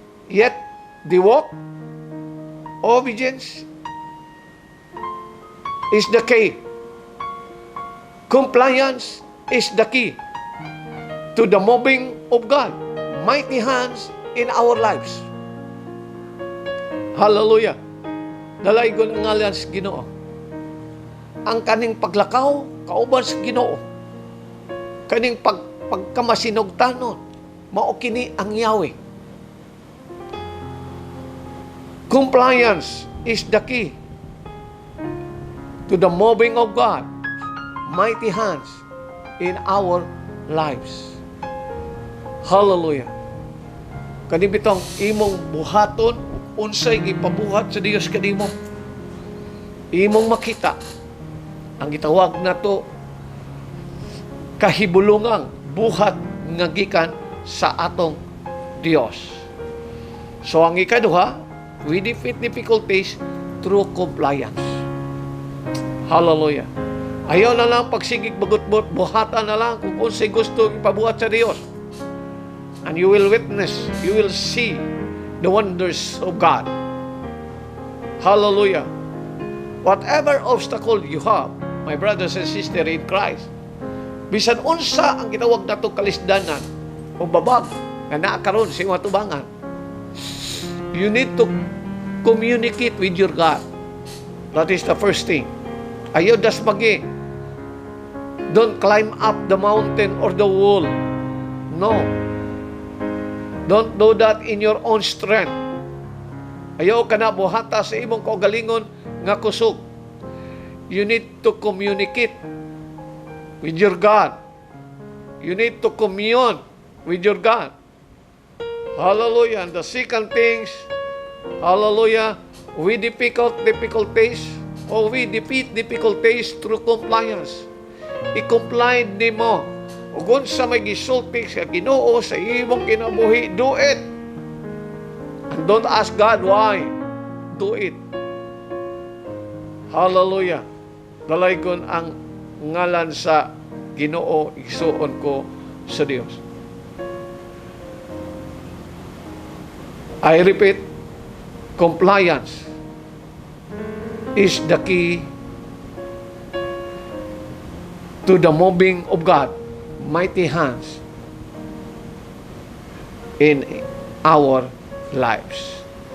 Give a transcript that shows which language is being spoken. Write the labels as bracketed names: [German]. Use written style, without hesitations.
[English] Yet, they walk. Obedience is the key. Compliance is the key to the moving of God. Mighty hands in our lives. Hallelujah. [Cebuano] Dalaygon ang ngalan sa Ginoo. Ang kaning paglakaw, kauban sa Ginoo. Kaning pagkamasinugtanon, mao kini ang Yahweh. [English] Compliance is the key to the moving of God. Mighty hands in our lives. [Cebuano] Hallelujah. Kani bitong imong buhaton, unsay gipabuhat sa Dios kanimo. Imong makita ang gitawag nato kahibulungang buhat nga gikan sa atong Dios. [English] So [Cebuano] ang ikaduha, [English] we defeat difficulties through compliance. Hallelujah. [Cebuano] Ayaw na lang pagsigig bagot-bot, buhatan na lang kung unsay gusto ipabuhat sa Dios. [English] And you will witness, you will see the wonders of God. Hallelujah. Whatever obstacle you have, my brothers and sisters in Christ, [Cebuano] bisan unsa ang gitawag nato kalisdanan o babag na naakaroon sa imong tubangan, [English] you need to communicate with your God. That is the first thing. [Cebuano] Ayaw dasmagi. [English] Don't climb up the mountain or the wall. No. Don't do that in your own strength. [Cebuano] Ayaw ka na buhata sa imong kaugalingon nga kusog. [English] You need to communicate with your God. You need to commune with your God. Hallelujah. And the second things, hallelujah, we difficulties or we defeat difficulties through compliance. [Cebuano] I-comply ni mo. Ug unsa may gisulti sa Ginoo sa imong kinabuhi, [English] do it. And don't ask God why. Do it. Hallelujah. [Cebuano] Dalaygon ang ngalan sa Ginoo, igsuon ko sa Dios. [English] I repeat, compliance is the key to the moving of God, mighty hands in our lives.